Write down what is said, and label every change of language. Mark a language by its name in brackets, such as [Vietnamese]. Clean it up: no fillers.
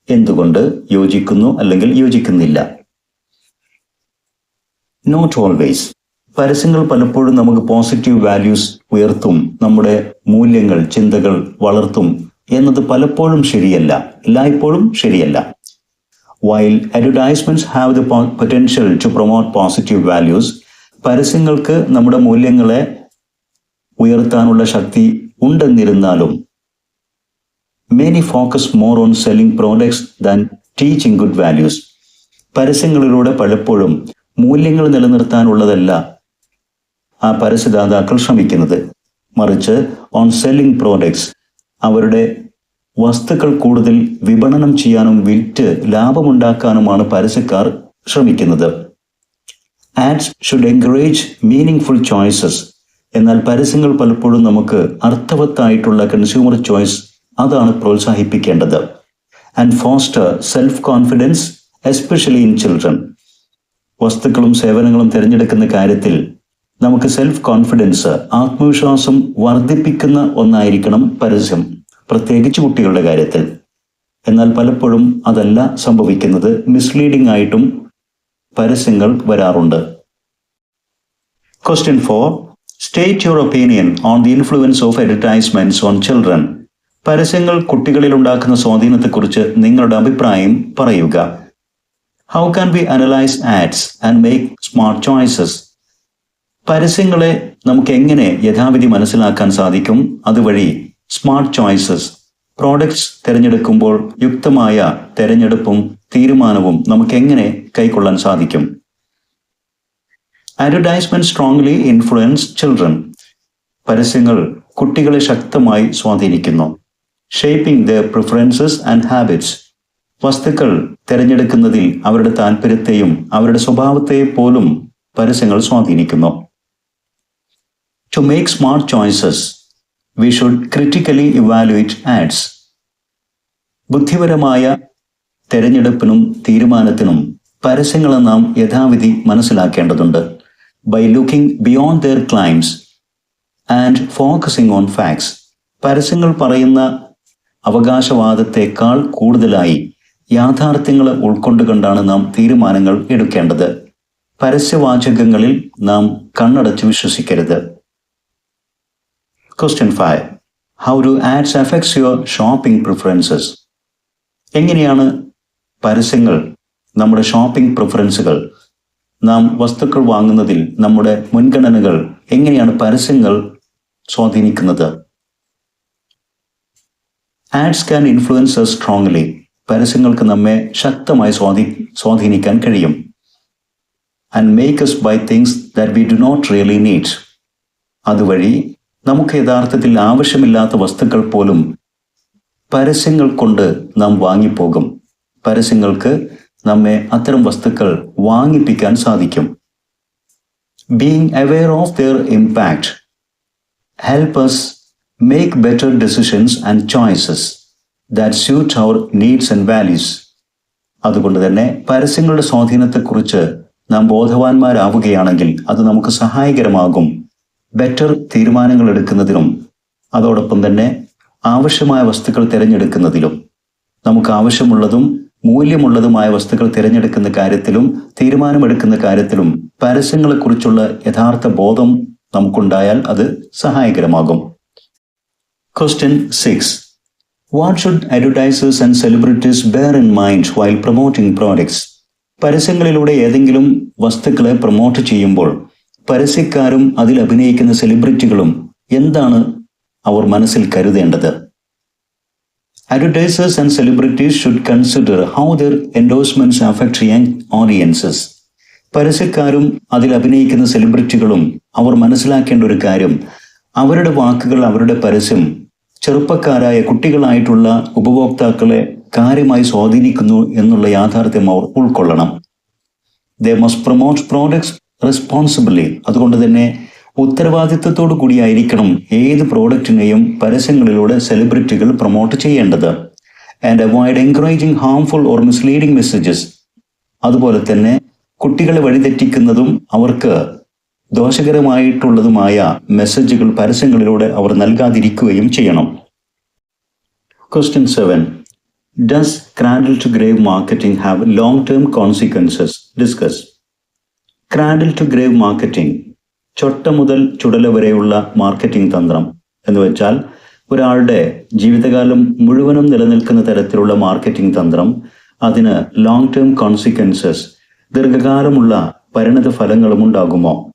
[Malayalam] എന്തുകൊണ്ട് യോജിക്കുന്നു അല്ലെങ്കിൽ യോജിക്കുന്നില്ല? [English] Not always. [Malayalam] പരസ്യങ്ങൾ പലപ്പോഴും നമുക്ക് [English] positive values [Malayalam] ഉയർത്തും, നമ്മുടെ മൂല്യങ്ങൾ, ചിന്തകൾ വളർത്തും എന്നത് പലപ്പോഴും ശരിയല്ല, എല്ലായ്പ്പോഴും ശരിയല്ല. [English] While advertisements have the potential to promote positive values, [Malayalam] പരസ്യങ്ങൾക്ക് നമ്മുടെ മൂല്യങ്ങളെ ഉയർത്താനുള്ള ശക്തി ഉണ്ടെന്നിരുന്നാലും [English] many focus more on selling products than teaching good values. [Malayalam] പരസ്യങ്ങളിലൂടെ പലപ്പോഴും മൂല്യങ്ങൾ നിലനിർത്താനുള്ളതല്ല ആ പരസ്യദാതാക്കൾ ശ്രമിക്കുന്നത്, മറിച്ച് [English] on selling products, [Malayalam] അവരുടെ വസ്തുക്കൾ കൂടുതൽ വിപണനം ചെയ്യാനും വിറ്റ് ലാഭമുണ്ടാക്കാനുമാണ് പരസ്യക്കാർ ശ്രമിക്കുന്നത്. [English] Ads should encourage meaningful choices. [Malayalam] എന്നാൽ പരസ്യങ്ങൾ പലപ്പോഴും നമുക്ക് അർത്ഥവത്തായിട്ടുള്ള കൺസ്യൂമർ ചോയ്സ് അതാണ് പ്രോത്സാഹിപ്പിക്കേണ്ടത്. [English] And foster self confidence, especially in children. [Malayalam] വസ്തുക്കളും സേവനങ്ങളും തിരഞ്ഞെടുക്കുന്ന കാര്യത്തിൽ നമുക്ക് സെൽഫ് കോൺഫിഡൻസ്, ആത്മവിശ്വാസം വർദ്ധിപ്പിക്കുന്ന ഒന്നായിരിക്കണം പരസ്യം, പ്രത്യേകിച്ച് കുട്ടികളുടെ കാര്യത്തിൽ. എന്നാൽ പലപ്പോഴും അതല്ല സംഭവിക്കുന്നത്, മിസ്ലീഡിംഗ് ആയിട്ടും പരസ്യങ്ങൾ വരാറുണ്ട്. [English] Question 4. State your opinion on the influence of advertisements on children. [Malayalam] പരസ്യങ്ങൾ കുട്ടികളിൽ ഉണ്ടാക്കുന്ന സ്വാധീനത്തെക്കുറിച്ച് നിങ്ങളുടെ അഭിപ്രായം പറയുക. [English] How can we analyze ads and make smart choices? [Malayalam] പരസ്യങ്ങളെ നമുക്ക് എങ്ങനെ യഥാവിധി മനസ്സിലാക്കാൻ സാധിക്കും? അതുവഴി [English] smart choices, [Malayalam] പ്രോഡക്ട്സ് തിരഞ്ഞെടുക്കുമ്പോൾ യുക്തമായ തിരഞ്ഞെടുപ്പും തീരുമാനവും നമുക്ക് എങ്ങനെ കൈക്കൊള്ളാൻ സാധിക്കും? [English] Advertisement strongly influence children. [Malayalam] പരസ്യങ്ങൾ കുട്ടികളെ ശക്തമായി സ്വാധീനിക്കുന്നു. [English] Shaping their preferences and habits. [Malayalam] വസ്തുക്കൾ തിരഞ്ഞെടുക്കുന്നതിൽ അവരുടെ താല്പര്യത്തെയും അവരുടെ സ്വഭാവത്തെ പോലും പരസ്യങ്ങൾ സ്വാധീനിക്കുന്നു. [English] To make smart choices, we should critically evaluate ads. [Malayalam] ബുദ്ധിപരമായ തെരഞ്ഞെടുപ്പിനും തീരുമാനത്തിനും പരസ്യങ്ങളെ നാം യഥാവിധി മനസ്സിലാക്കേണ്ടതുണ്ട്. [English] By looking beyond their claims and focusing on facts. [Malayalam] പരസ്യങ്ങൾ പറയുന്ന അവകാശവാദത്തെക്കാൾ കൂടുതലായി യാഥാർത്ഥ്യങ്ങൾ ഉൾക്കൊണ്ടുകൊണ്ടാണ് നാം തീരുമാനങ്ങൾ എടുക്കേണ്ടത്. പരസ്യവാചകങ്ങളിൽ നാം കണ്ണടച്ച് വിശ്വസിക്കരുത്. [English] Question 5. How do ads affect your shopping preferences? [Malayalam] എങ്ങനെയാണ് പരസ്യങ്ങൾ നമ്മുടെ ഷോപ്പിംഗ് പ്രിഫറൻസുകൾ, നാം വസ്തുക്കൾ വാങ്ങുന്നതിൽ നമ്മുടെ മുൻഗണനകൾ എങ്ങനെയാണ് പരസ്യങ്ങൾ സ്വാധീനിക്കുന്നത്? [English] Ads can influence us strongly. [Malayalam] പരസ്യങ്ങൾക്ക് നമ്മെ ശക്തമായി സ്വാധീനിക്കാൻ കഴിയും. [English] And make us buy things that we do not really need. [Malayalam] അതുവഴി നമുക്ക് യഥാർത്ഥത്തിൽ ആവശ്യമില്ലാത്ത വസ്തുക്കൾ പോലും പരസ്യങ്ങൾ കൊണ്ട് നാം വാങ്ങിപ്പോകും. പരസ്യങ്ങൾക്ക് നമ്മെ അത്തരം വസ്തുക്കൾ വാങ്ങിപ്പിക്കാൻ സാധിക്കും. [English] Being aware of their impact help us make better decisions and choices that suit our needs and values. [Malayalam] അതുകൊണ്ട് തന്നെ പരസ്യങ്ങളുടെ സ്വാധീനത്തെക്കുറിച്ച് നാം ബോധവാന്മാരാവുകയാണെങ്കിൽ അത് നമുക്ക് സഹായകരമാകും ബെറ്റർ തീരുമാനങ്ങൾ എടുക്കുന്നതിനും അതോടൊപ്പം തന്നെ ആവശ്യമായ വസ്തുക്കൾ തിരഞ്ഞെടുക്കുന്നതിലും. നമുക്ക് ആവശ്യമുള്ളതും മൂല്യമുള്ളതുമായ വസ്തുക്കൾ തിരഞ്ഞെടുക്കുന്ന കാര്യത്തിലും തീരുമാനമെടുക്കുന്ന കാര്യത്തിലും പരസ്യങ്ങളെക്കുറിച്ചുള്ള യഥാർത്ഥ ബോധം നമുക്കുണ്ടായാൽ അത് സഹായകരമാകും. [English] Question 6. What should advertisers and celebrities bear in mind while promoting products? [Malayalam] പരസ്യങ്ങളിലൂടെ ഏതെങ്കിലും വസ്തുക്കളെ പ്രൊമോട്ട് ചെയ്യുമ്പോൾ പരസ്യക്കാരും അതിൽ അഭിനയിക്കുന്ന സെലിബ്രിറ്റികളും എന്താണ് അവർ മനസ്സിൽ കരുതേണ്ടത്? [English] Advertisers and celebrities should consider how their endorsements affect young audiences. [Malayalam] പരസ്യക്കാരും അതിൽ അഭിനയിക്കുന്ന സെലിബ്രിറ്റികളും അവർ മനസ്സിലാക്കേണ്ട ഒരു കാര്യം, അവരുടെ വാക്കുകൾ, അവരുടെ പരസ്യം ചെറുപ്പക്കാരായ കുട്ടികളായിട്ടുള്ള ഉപഭോക്താക്കളെ കാര്യമായി സ്വാധീനിക്കുന്നു എന്നുള്ള യാഥാർത്ഥ്യം അവർ ഉൾക്കൊള്ളണം. [English] They must promote products responsibly. [Malayalam] അതുകൊണ്ട് തന്നെ ഉത്തരവാദിത്വത്തോടു കൂടിയായിരിക്കണം ഏത് പ്രോഡക്റ്റിനെയും പരസ്യങ്ങളിലൂടെ സെലിബ്രിറ്റികൾ പ്രൊമോട്ട് ചെയ്യേണ്ടത്. [English] And avoid encouraging harmful or misleading messages. [Malayalam] അതുപോലെ തന്നെ കുട്ടികളെ വഴിതെറ്റിക്കുന്നതും അവർക്ക് ദോഷകരമായിട്ടുള്ളതുമായ മെസ്സേജുകൾ പരസ്യങ്ങളിലൂടെ അവർ നൽകാതിരിക്കുകയും ചെയ്യണം. [English] Question 7. Does cradle to grave marketing have long-term consequences? Discuss. Cradle to grave marketing, [Malayalam] ചൊട്ട മുതൽ ചുടല വരെയുള്ള മാർക്കറ്റിംഗ് തന്ത്രം എന്ന് വെച്ചാൽ ഒരാളുടെ ജീവിതകാലം മുഴുവനും നിലനിൽക്കുന്ന തരത്തിലുള്ള മാർക്കറ്റിംഗ് തന്ത്രം അതിന് [English] long term consequences, [Malayalam] ദീർഘകാലമുള്ള പരിണത ഫലങ്ങളും ഉണ്ടാകുമോ?